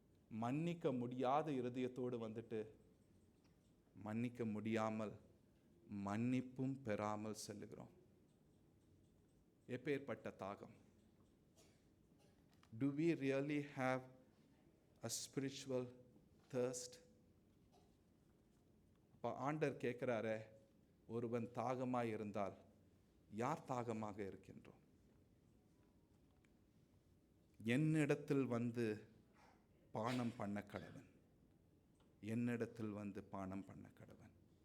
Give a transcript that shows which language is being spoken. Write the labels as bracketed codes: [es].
[ta] மன்னிக்க முடியாத இருதயத்தோடு மன்னிக்க முடியாமல் மன்னிப்பும் பெறாமல் செல்லுகிறோம். எப்பேற்பட்ட தாகம்? [en] Do we really have a spiritual thirst? [ta] அப்ப ஆண்டவர் கேட்கிறாரே, ஒருவன் தாகமாய் இருந்தால் யார் தாகமாக இருக்கின்றோம்? என்னிடத்தில் வந்து பானம் பண்ண கடவன், என்னிடத்தில் வந்து பானம் பண்ண கடவன்.